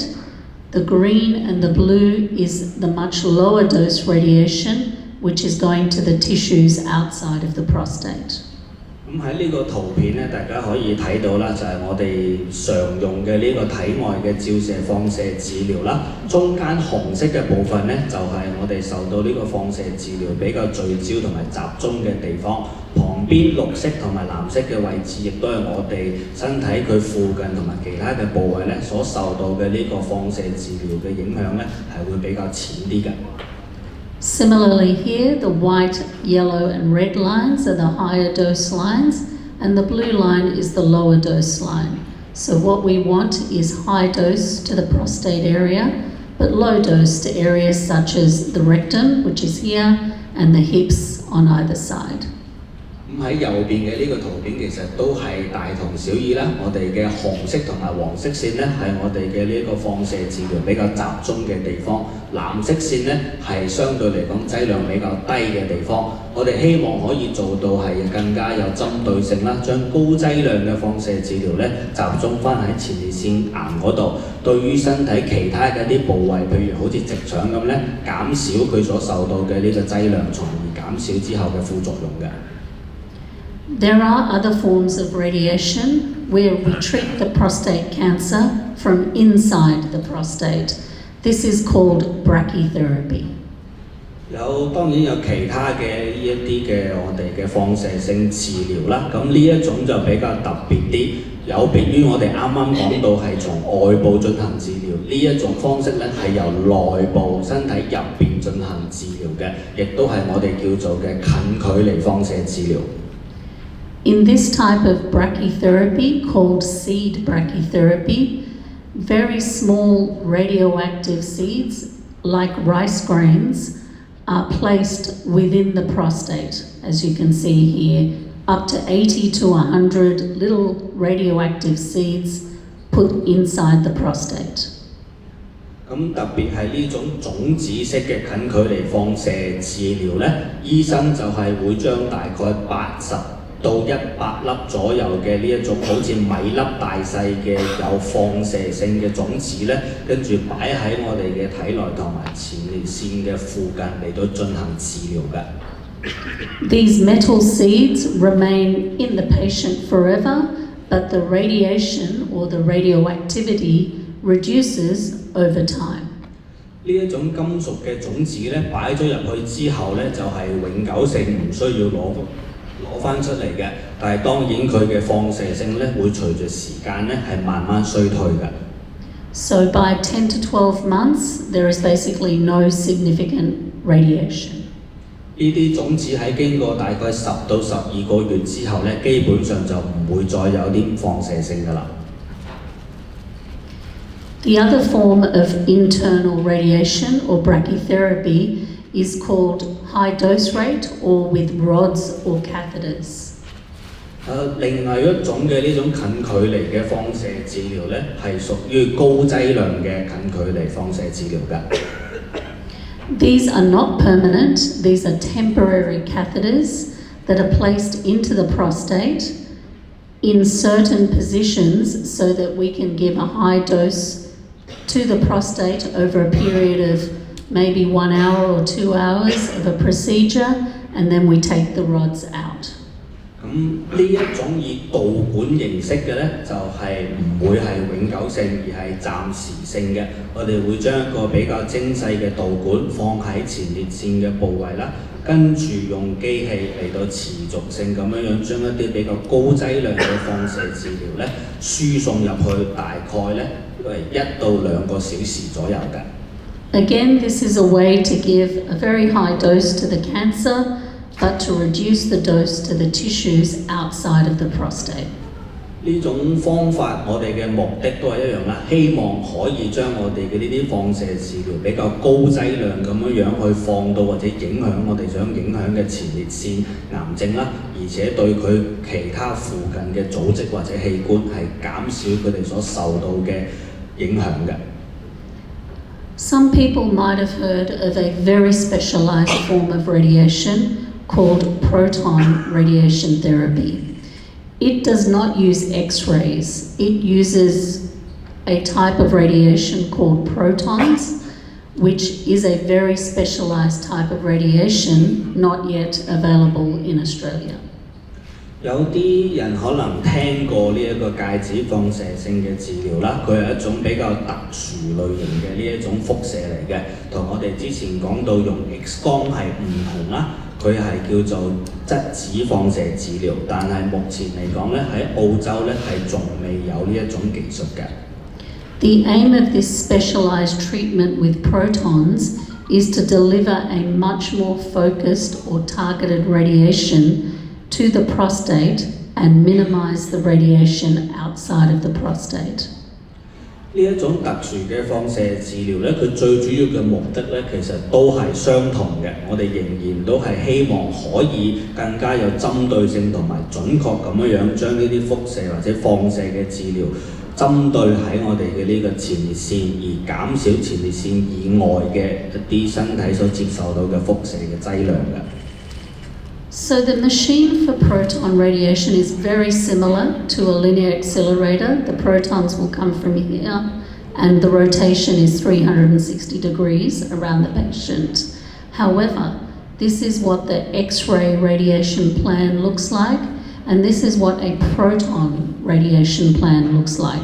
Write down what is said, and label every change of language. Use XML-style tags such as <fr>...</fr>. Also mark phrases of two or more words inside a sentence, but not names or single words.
<en>The green and the blue is the much lower dose radiation, which is going to the tissues outside of the prostate.</en> <yue>咁喺呢個圖片咧，大家可以睇到啦，就係我哋常用嘅呢個體外嘅照射放射治療啦。中間紅色嘅部分咧，就係我哋受到呢個放射治療比較聚焦同埋集中嘅地方。旁邊綠色同埋藍色嘅位置，亦都係我哋身體佢附近同埋其他嘅部位咧，所受到嘅呢個放射治療嘅影響咧，係會比較淺啲嘅。</yue> <en>Similarly here, the white, yellow and red lines are the higher dose lines, and the blue line is the lower dose line. So what we want is high dose to the prostate area, but low dose to areas such as the rectum, which is here, and the hips on either side.</en> <yue>咁喺右邊嘅呢個圖片其實都係大同小異啦。我哋嘅紅色同埋黃色線咧係我哋嘅呢個放射治療比較集中嘅地方，藍色線咧係相對嚟講劑量比較低嘅地方。我哋希望可以做到係更加有針對性啦，將高劑量嘅放射治療咧集中翻喺前列腺癌嗰度，對於身體其他嘅一啲部位，譬如好似直腸咁咧，減少佢所受到嘅呢個劑量，從而減少之後嘅副作用嘅。</yue> <en>There are other forms of radiation where we treat the prostate cancer from inside the prostate. This is called brachytherapy.</en> <yue>當然有其他嘅呢一啲嘅我哋嘅放射性治療啦，咁呢一種就比較特別啲，有別於我哋啱啱講到係從外部進行治療，呢一種方式咧係由內部身體入邊進行治療嘅，亦都係我哋叫做嘅近距離放射治療。</yue> <en>In this type of brachytherapy, called seed brachytherapy, very small radioactive seeds, like rice grains, are placed within the prostate, as you can see here, up to 80 to 100 little radioactive seeds put inside the prostate.</en> <yue>咁特別係呢種種子式嘅近距離放射治療呢，醫生就係會將大概80到100粒左右嘅呢一種好似米粒大細嘅有放射性嘅種子呢，跟住擺喺我哋嘅體內同埋前列腺嘅附近嚟到進行治療嘅。</yue> <en>These metal seeds remain in the patient forever, but the radiation or the radioactivity reduces over time.</en> <yue>呢一種金屬嘅種子咧，擺咗入去之後咧，就係永久性，唔需要攞翻出嚟嘅。但係當然佢嘅放射性咧，會隨住時間咧係慢慢衰退嘅。</yue> <en>So by 10 to 12 months, there is basically no significant radiation.</en> <yue>呢啲種子喺經過大概10到12個月之後咧，基本上就唔會再有啲放射性㗎啦。</yue> <en>The other form of internal radiation or brachytherapy is called high dose rate or with rods or catheters.</en> <yue>另外一種嘅呢種近距離嘅放射治療咧，係屬於高劑量嘅近距離放射治療㗎。</yue> <en>These are not permanent, these are temporary catheters that are placed into the prostate in certain positions so that we can give a high dose to the prostate over a period of maybe 1 hour or 2 hours of a procedure, and then we take the rods out.</en> <yue>咁呢一種以導管形式嘅咧，就係唔會係永久性，而係暫時性嘅。我哋會將一個比較精細嘅導管放喺前列腺嘅部位啦，跟住用機器嚟到持續性咁樣將一啲比較高劑量嘅放射治療咧輸送入去，大概咧1到2個小時左右嘅。</yue> <en>Again, this is a way to give a very high dose to the cancer, but to reduce the dose to the tissues outside of the prostate.</en> <yue>呢種方法我哋嘅目的都係一樣啦，希望可以將我哋嘅呢啲放射治療比較高劑量咁樣去放到或者影響我哋想影響嘅前列腺癌症啦，而且對佢其他附近嘅組織或者器官係減少佢哋所受到嘅影響嘅。</yue> <en>Some people might have heard of a very specialized form of radiation called proton radiation therapy. It does not use X-rays. It uses a type of radiation called protons, which is a very specialized type of radiation not yet available in Australia.</en> <yue>有啲人可能聽過呢一個介子放射性嘅治療啦，佢係一種比較特殊類型嘅呢一種輻射嚟嘅，同我哋之前講到用 X 光係唔同啦。佢係叫做質子放射治療，但係目前嚟講咧，喺澳洲咧係仲未有呢一種技術嘅。</yue> <en>The aim of this specialized treatment with protons is to deliver a much more focused or targeted radiation to the prostate and minimize the radiation outside of the prostate.</en> <yue>呢一種特殊嘅放射治療咧，佢最主要嘅目的咧，其實都係相同嘅。我哋仍然都係希望可以更加有針對性同埋準確咁樣將呢啲輻射或者放射嘅治療針對喺我哋嘅呢個前列腺，而減少前列腺以外嘅一啲身體所接受到嘅輻射嘅劑量嘅。</yue> <en>So the machine for proton radiation is very similar to a linear accelerator. The protons will come from here and the rotation is 360 degrees around the patient. However, this is what the X-ray radiation plan looks like, and this is what a proton radiation plan looks like.</en>